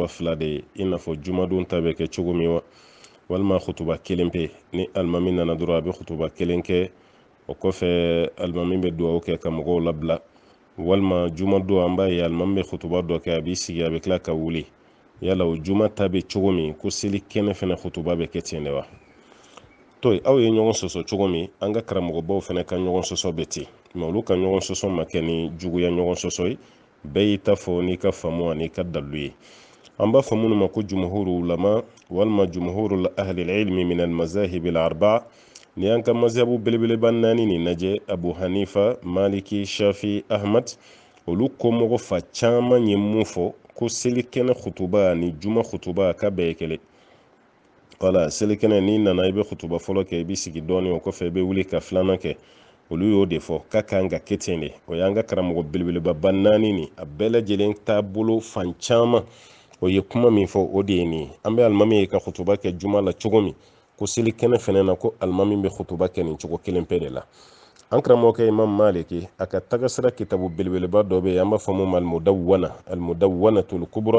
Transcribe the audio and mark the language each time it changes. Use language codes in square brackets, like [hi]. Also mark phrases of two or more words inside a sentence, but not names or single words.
[bm] fila de ye i n'a fɔ jumadon ta bɛ kɛ cogo min wa walima hutuba kelen pe ni alimami nana dɔrɔn a bɛ hutuba kelen kɛ o kɔfɛ alimami bɛ dugawu kɛ ka mɔgɔw labila walima juma don an b'a ye alimami bɛ hutuba dɔ kɛ a b'i sigi a bɛ tila ka wuli yala o juma ta bɛ cogo min ko selikɛnɛ fana hutuba bɛ kɛ ten de wa to aw ye ɲɔgɔn sɔsɔ cogo min an ka karamɔgɔbaw fana ka ɲɔgɔn sɔsɔ bɛ ten mɛ olu ka ɲɔgɔn sɔsɔ ma kɛ ni juguya ɲɔgɔn sɔsɔ ye bɛɛ y'i ta fɔ n'i ka faamu ani ka dalu ye an b'a fɔ minnu ma ko [ar] جمهور العلماء [bm] walima [ar] جمهور أهل العلم من المذاهب الأربعة [bm] ni y'an ka mazhabu belebeleba naani nin lajɛ abu hanifa maliki shafi ahmad olu komɔgɔ fa caman ye mun fɔ ko selikɛnɛ hutuba ni juma hutuba ka bɛɛ ye kelen wala selikɛnɛ n'i nana i bɛ hutuba fɔlɔ kɛ i bɛ sigi dɔɔnin o kɔfɛ i bɛ wuli ka filanan kɛ olu y'o de fɔ k'a kan ka kɛ ten de o y'an ka karamɔgɔ belebeleba naani nin a bɛɛ lajɛlen taabolo fan caman o ye kuma min fɔ o de ye nin ye an bɛ alimami ye ka hutuba kɛ juma la cogo min ko selikɛnɛ fɛnɛ na ko alimami bɛ hutuba kɛ nin cogo kelen pe de la an karamɔgɔkɛ imam maliki a ka tagasira kitabu belebeleba dɔ bɛ yen an b'a fɔ mun ma almudawwanatul kubra.